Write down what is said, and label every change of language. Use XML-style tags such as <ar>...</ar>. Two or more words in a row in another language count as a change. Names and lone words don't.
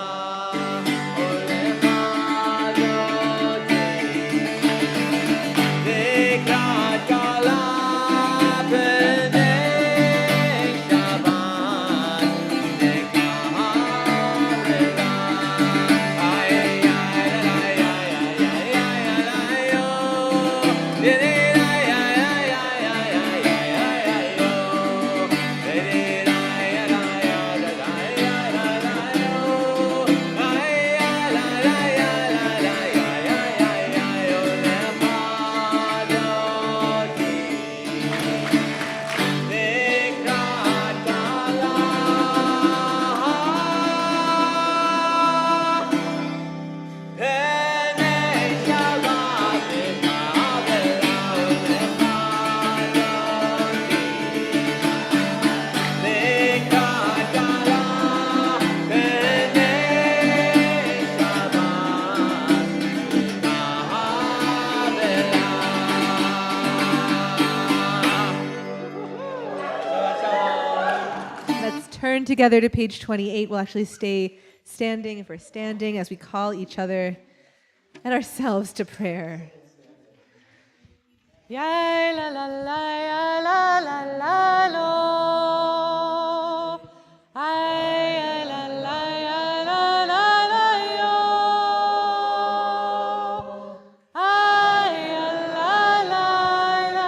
<he>הולך דודי לקראת כלה פני שבת נקבלה. ay ay ay ay ay ay ay yo. Didi ay ay ay ay ay ay ay ay yo. Didi ay ay ay ay ay ay yo. Ay ay ay ay ay ay ay ay yo. Hולך דודי לקראת כלה פני שבת נקבלה. הולך דודי לקראת כלה פני</he> <en>Let's turn together to page 28. We'll actually stay standing if we're standing as we call each other and ourselves to prayer. Ya la la la ya la la la lo. Ay la la ya la la la yo. Ay la la la.</en>